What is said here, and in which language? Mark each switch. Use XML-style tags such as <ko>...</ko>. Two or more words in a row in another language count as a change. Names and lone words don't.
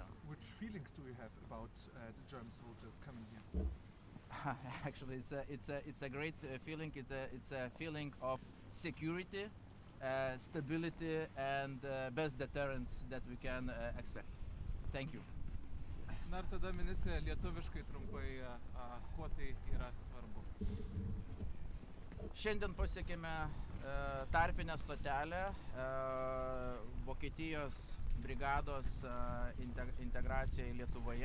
<en>Which feelings do you have about the German soldiers coming here? Actually, it's a great feeling. It's a feeling of security, stability, and best deterrence that we can expect. Thank you.</en> <lt>Na ir tada ministrė lietuviškai trumpai, kuo tai yra svarbu. Šiandien pasiekėme tarpinę stotelę Vokietijos brigados integracijoje Lietuvoje.</lt>